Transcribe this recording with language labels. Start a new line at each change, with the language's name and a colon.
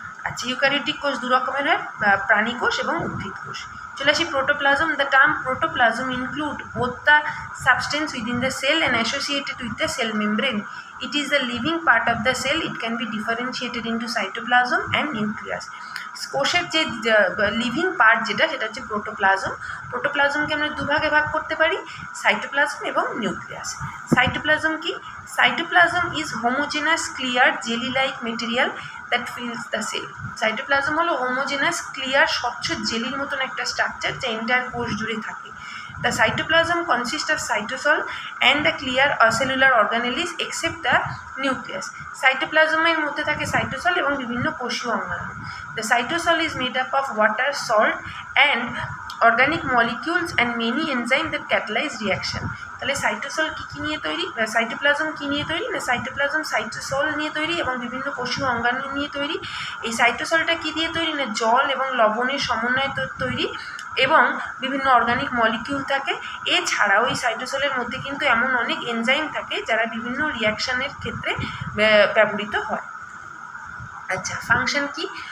Bangla: আচ্ছা, ইউক্যারিওটিক কোষ 2 রকমের হয়, প্রাণী কোষ এবং উদ্ভিদ কোষ। চলে আসি protoplasm.
English: The term protoplasm include both the substance within the cell and associated with the cell membrane. It is the living part of the cell. It can be differentiated into cytoplasm and nucleus.
Bangla: কোষের যে living part যেটা, সেটা হচ্ছে protoplasm. প্রোটোপ্লাজমকে আমরা দুভাগে ভাগ করতে পারি, সাইটোপ্লাজম এবং নিউক্লিয়াস। সাইটোপ্লাজম কি?
English: Cytoplasm is homogenous clear jelly like material that fills the cell.
Bangla: Cytoplasm হলো হোমোজেনাস ক্লিয়ার স্বচ্ছ জেলির মতন একটা স্ট্রাকচার, যা এন্টায়ার কোষ জুড়ে থাকে।
English: The cytoplasm consists of cytosol and the clear cellular organelles except the nucleus.
Bangla: সাইটোপ্লাজমের মধ্যে থাকে সাইটোসল এবং বিভিন্ন কোষীয় অঙ্গাণু।
English: The cytosol is made up of water, salt and organic molecules and many enzymes that catalyze reaction.
Bangla: তাহলে cytosol কী নিয়ে তৈরি? Cytoplasm কী নিয়ে তৈরি? না, সাইটোপ্লাজম সাইটোসল নিয়ে তৈরি এবং বিভিন্ন কোষীয় অঙ্গাণু নিয়ে তৈরি। এই সাইটোসলটা কী দিয়ে তৈরি? না, জল এবং লবণের সমন্বয়ে তৈরি এবং বিভিন্ন অর্গানিক মলিকিউল থাকে। এছাড়াও এই সাইটোসলের মধ্যে কিন্তু এমন অনেক এনজাইম থাকে যারা বিভিন্ন রিয়াকশানের ক্ষেত্রে ব্যবহৃত হয়। আচ্ছা, ফাংশন কি?